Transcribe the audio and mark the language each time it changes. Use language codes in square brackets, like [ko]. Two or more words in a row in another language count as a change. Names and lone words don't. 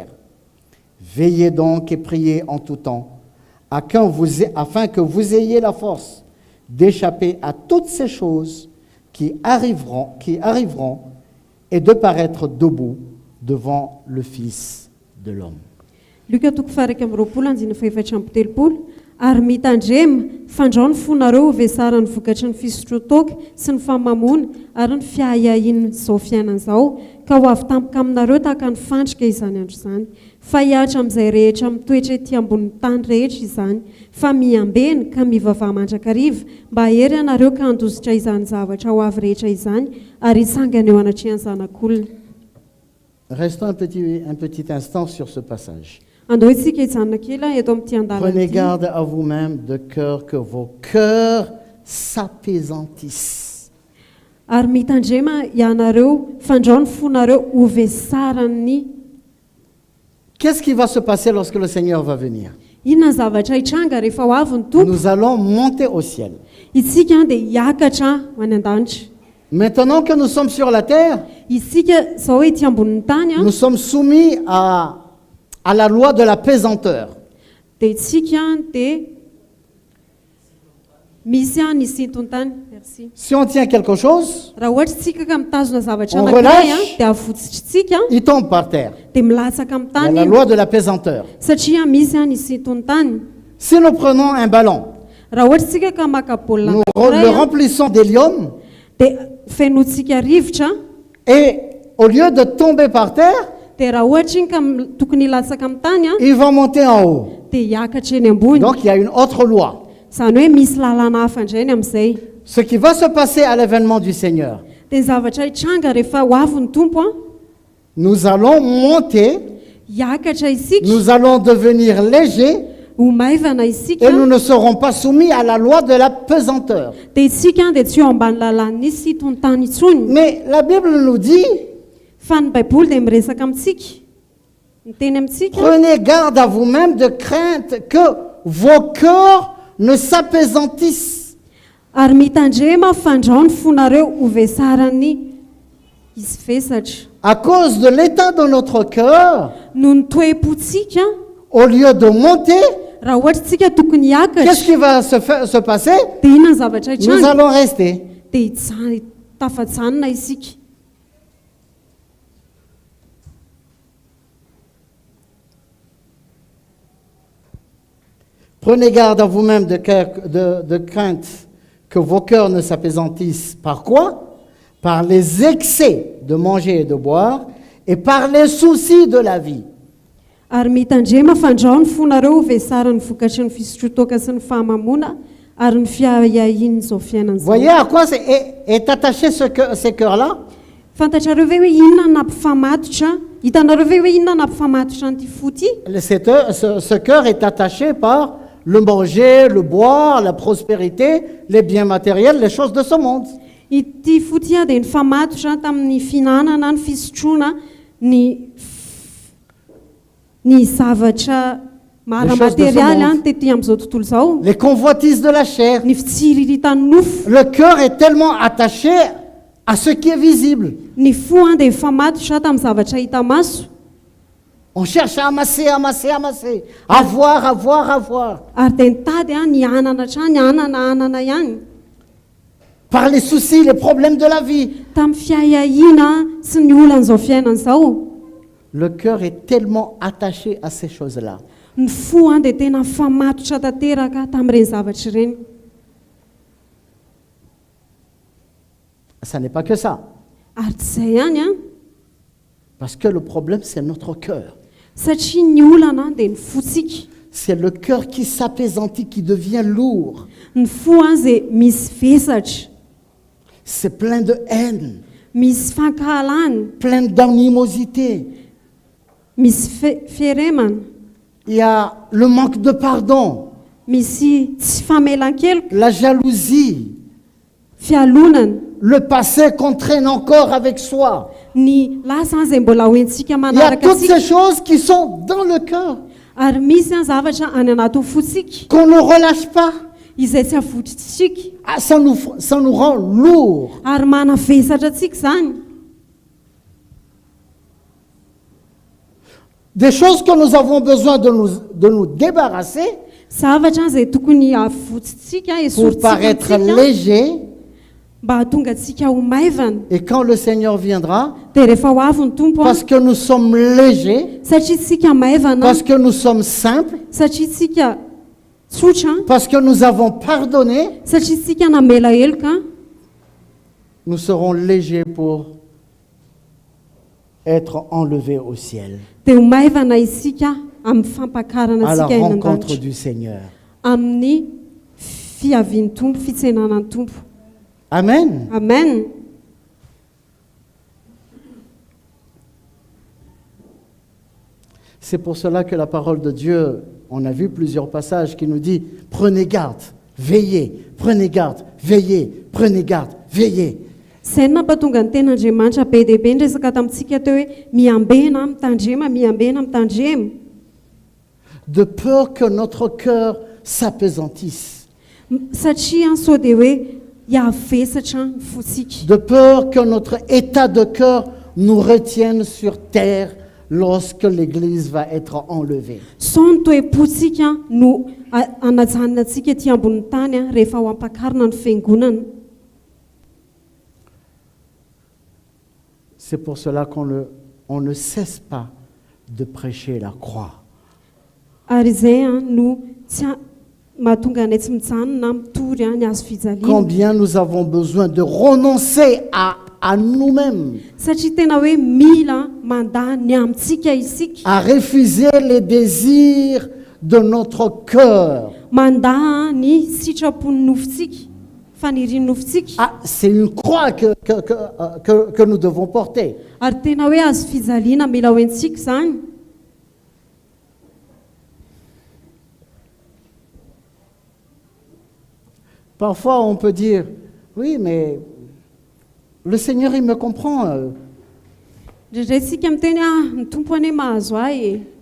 [fr] Veillez donc et priez en tout temps, afin que vous ayez la force d'échapper à toutes ces choses qui arriveront et de paraître debout devant le Fils de l'homme. [mg] Luka toko faha 20:7 ary mitandrema fandrao ny fonareo ho vesarany vokatry ny fisotrotoka sy ny famamona ary ny fiahiahin'ny zao fiainana izao ka ho avy tampoka aminareo tahaka ny fandrika izany andro izany. fa hiatra amin'izay rehetra mitoetra ety ambonin'ny tany rehetra izany fa miambeny ka mivavaha mandrakariva mba hery ianareo ka handositra izany zavatra ho avy rehetra izany ary hitsangana eo anatrehan'ny zanak'olona. [fr] Restons un petit instant sur ce passage. [mg] Andao isika hijanona kely eto amin'ity andalana [fr] Prenez [mg] ity. [fr] garde à vous-même de cœur que vos cœurs s'apaisantissent. [mg] Ary mitandrema ianareo fandrao ny fonareo ho vesarany. [fr] Qu'est-ce qui va se passer lorsque le Seigneur va venir? [mg] Inona zavatra hitranga rehefa ho avy ny tompo? [fr] Nous allons monter au ciel. [mg] Isika dia hiakatra ho any an-danitra. [fr] Maintenant que nous sommes sur la terre, [mg] Isika zao ety ambonin'ny tany [fr] nous sommes soumis à la loi de la pesanteur. [mg] dia isika dia misy ny sinton-tany. [fr] Merci. Si on tient quelque chose, [mg] Raha ohatra tsika ka mitazona zavatra [fr] On [mg] anankiray [fr] relâche. [mg] dia avotsitritsika [fr] il tombe par terre. [mg] dia milatsaka amin'ny [fr] Il y a [mg] tany [fr] la [mg] iny. [fr] loi de la pesanteur. [mg] Satria misy ny sinton-tany. [fr] Si nous prenons un ballon, [mg] Raha ohatra tsika ka maka baolina [fr] nous le [mg] anankiray [fr] remplissons d'hélium, [mg] dia fenotsika rivotra [fr] et au lieu de tomber par terre, [mg] dia raha ohatra iny ka tokony hilatsaka amin'ny tany [fr] il va monter en haut. [mg] dia hiakatra eny ambony. [fr] Donc il y a une autre loi. [mg] Zany hoe misy lalàna hafa indray ny amin'izay. [fr] Ce qui va se passer à l'événement du Seigneur, [mg] Dia zavatra hitranga rehefa ho avy ny tompo [fr] nous allons monter, [mg] hiakatra isika [fr] nous allons devenir légers, [mg] ho maivana [fr] et [mg] isika [fr] nous ne serons pas soumis à la loi de la pesanteur. [mg] dia isika dia tsy eo ambany lalàn'ny sitony-tany intsony. [fr] Mais la Bible nous dit, [mg] Fa ny baiboly dia miresaka amintsika miteny amintsika [fr] prenez garde à vous-même de crainte que vos cœurs ne s'apaisantissent. [mg] ary mitandrema fandrao ny fonareo ho vesarany izy vesatra. [fr] À cause de l'état de notre cœur, [mg] Noho ny toe-pontsika [fr] au lieu de monter, [mg] raha ohatra tsika tokony [fr] qu'est-ce [mg] hiakatra [fr] qui va se passer? [mg] dia inona ny zavatra [fr] Nous [mg] hitranga [fr] allons rester. [mg] dia tafajanona isika. [fr] Prenez garde à vous-même de crainte que vos cœurs ne s'apaisantissent. Par quoi? Par les excès de manger et de boire et par les soucis de la vie. [mg] Ary mitandrema fandrao ny fonareo ho vesarany vokatry ny fisotrotoka sy ny fahamamona ary ny fiahiahin'ny zao fiainana [fr] Voyez [mg] zao. [fr] à quoi est attaché ces cœurs-là? [mg] Fantatrareo ve hoe inona nampifamatotra? Hitanareo ve hoe inona nampifamatotra an'ity fo ity? [fr] Ce cœur est attaché par le manger, le boire, la prospérité, les biens matériels, les choses de ce monde. [mg] Ity fo ity dia nifamatotra tamin'ny finanana, ny fisotroana, ny zavatra mara-materialy tety amin'izao tontolo izao. [fr] Les convoitises de la chair. [mg] Ny fitsiriritany nofo. [fr] Le cœur est tellement attaché à ce qui est visible. [mg] Ny fo dia mifamatotra tamin'ny zavatra hita maso. [fr] On cherche à amasser, amasser, amasser. Avoir, avoir, avoir. [mg] Ary dia nitady ny anana hatrany, anana ihany. [fr] Par les soucis, les problèmes de la vie. [mg] Tamin'ny fiahiahina sy ny olan'izao fiainana izao. [fr] Le cœur est tellement attaché à ces choses-là. [mg] Ny fo dia tena mifamatotra tanteraka tamin'ireny zavatra ireny. [fr] Ça n'est pas que ça. [mg] Ary tsy izay ihany [fr] Parce que le problème, c'est notre cœur. [mg] satria ny olana dia ny fotsika. [fr] C'est le cœur qui s'apaisantit, qui devient lourd. [mg] Ny fo dia misy vesatra, [fr] C'est plein de haine, [mg] misy fankahalany, [fr] plein d'animosité. [mg] misy fiaremana, [fr] Il y a le manque de pardon, [mg] misy tsy famelan-keloko, [fr] la jalousie, [mg] fialonana, [fr] le passé qu'on traîne encore avec soi. [mg] ny lasa izay mbola hoentsika [fr] Il y a [mg] manaraka [fr] toutes ces [mg] antsika. [fr] choses qui sont dans le cœur, [mg] Ary misy zavatra any anatin'ny fotsika [fr] qu'on ne relâche pas. [mg] izay tsy avotritsika [fr] Ah, ça nous rend lourd. [mg] ary manavesatra antsika izany. [fr] Des choses que nous avons besoin de nous débarrasser [mg] Zavatra izay tokony avotritsika [fr] pour [mg] esoritsika [fr] paraître [mg] antsika [fr] léger. [mg] mba hahatonga antsika ho maivana. [fr] Et quand le Seigneur viendra, [mg] Dia rehefa ho avy ny tompo [fr] parce que nous sommes légers, [mg] satria tsika maivana, [fr] parce que nous sommes simples, [mg] satria tsika tsotra, [fr] parce que nous avons pardonné, [mg] satria tsika namela heloka [fr] nous serons légers pour être enlevés au ciel, [mg] dia ho maivana isika amin'ny fampakarana [fr] à la [mg] antsika eny [fr] rencontre [mg] an-danitra [fr] du Seigneur. [mg] amin'ny fiavian'ny tompo fitsenanan'ny tompo. [fr] Amen. [mg] Amen. [fr] C'est pour cela que la parole de Dieu, on a vu plusieurs passages qui nous dit « Prenez garde, veillez, prenez garde, veillez, prenez garde, veillez ». [mg] Izay nampatonga ny ten'Andriamanitra be dia be nresaka tamintsika teo hoe miambena mitandrema, miambena mitandrema. [fr] De peur que notre cœur s'apesantisse, [mg] Satria sao dia hoe hiavesatra ny fosika. [fr] de peur que notre état de cœur nous retienne sur terre lorsque l'Église va être enlevée. [mg] Sao ny toe-potsika no anajanona antsika ety ambonin'ny tany rehefa ho ampakarina ny fiangonana. [fr] C'est pour cela on ne cesse pas de prêcher la croix. [mg] Ary izay no tsy mahatonga anay tsy mijanona mitory ny hazo fijaliana. [fr] Combien nous avons besoin de renoncer à nous-mêmes, [mg] Satria tena hoe mila mandaha ny amintsika isika, [fr] à refuser les désirs de notre cœur. [mg] mandaha ny sitrapony nofitsika, fanirian'ny nofitsika. [fr] Ah, c'est une croix que nous devons porter. [mg] Ary tena hoe hazo fijaliana mila hoentsika izany. [fr] Parfois, on peut dire, oui, mais le Seigneur, il me comprend. [mg] Indraindray isika miteny ny tompo anie mahazo ahy e.